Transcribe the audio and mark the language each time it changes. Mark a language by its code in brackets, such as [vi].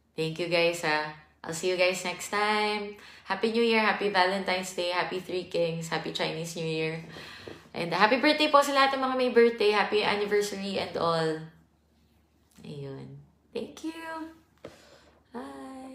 [en] Thank you, guys, I'll see you guys next time. Happy New Year, Happy Valentine's Day, Happy Three Kings, Happy Chinese New Year. And happy birthday [tl] po sa lahat ng mga may birthday. [en] Happy anniversary and all. Ayun. Thank you. Bye.